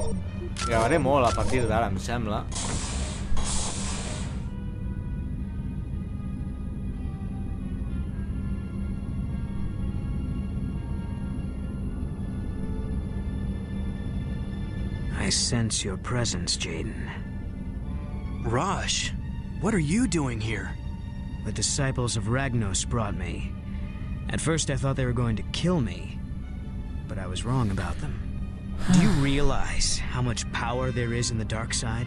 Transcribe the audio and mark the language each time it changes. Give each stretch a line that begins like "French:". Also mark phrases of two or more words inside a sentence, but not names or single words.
Catalan: Gravaré molt a partir d'ara, em sembla.
English: I sense your presence, Jaden. Raj, what are you doing here? The disciples of Ragnos brought me. At first I thought they were going to kill me, but I was wrong about them. Do you realize how much power there is in the dark side?